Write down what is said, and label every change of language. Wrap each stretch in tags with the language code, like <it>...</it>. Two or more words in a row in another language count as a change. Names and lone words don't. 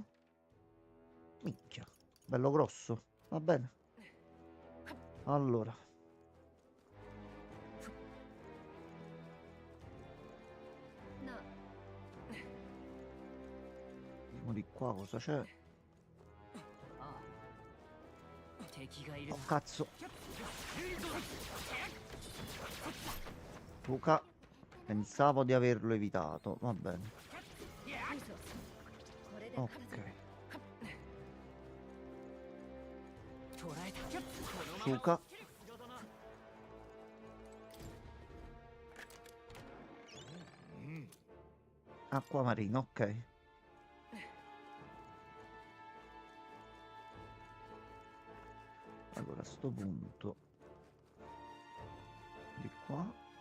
<it>Minchia. Bello grosso. Va bene. Allora. Vediamo di qua cosa c'è.</it> <ja>敵がいる</ja> <it>Oh cazzo. Luca. Pensavo di averlo evitato. Va bene. Ok.</it> <ja>捕らえた Suka.</ja> <it>Acqua marina, ok. Allora a sto punto di qua.</it>